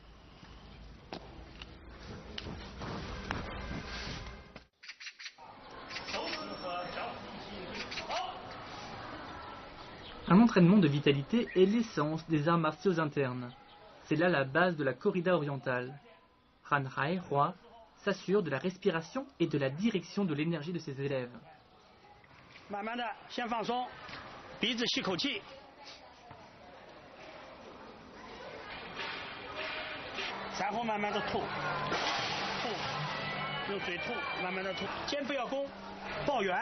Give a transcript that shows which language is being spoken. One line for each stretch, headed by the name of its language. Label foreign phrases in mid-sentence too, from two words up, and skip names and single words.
French: Un entraînement de vitalité est l'essence des arts martiaux internes. C'est là la base de la corrida orientale. Han Hai Roi s'assure de la respiration et de la direction de l'énergie de ses élèves.
Chinese: 慢慢的，先放松，鼻子吸口气，然后慢慢的吐，用嘴吐，慢慢的吐，肩不要弓，抱圆。